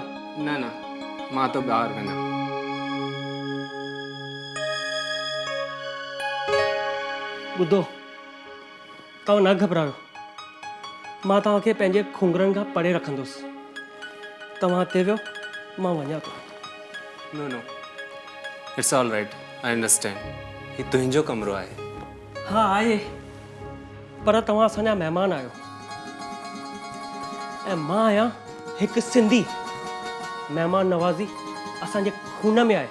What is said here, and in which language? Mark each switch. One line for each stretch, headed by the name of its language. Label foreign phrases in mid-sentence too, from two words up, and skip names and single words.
Sindhi: न न, मां तो ॿाहिरि वञा। ॿुधो, तव्हां न घबरायो, मां तव्हांखे पंहिंजे खुंगरनि खां परे रखंदुसि। तव्हां हिते वियो, मां वञा थो।
English: No no, it's all right, I understand.
Sindhi: ही तुंहिंजो कमरो आहे। हा आहे, पर तव्हां असांजा महिमान आहियो, ऐं मां आहियां हिकु सिंधी। महिमान नवाज़ी असांजे खून में आहे।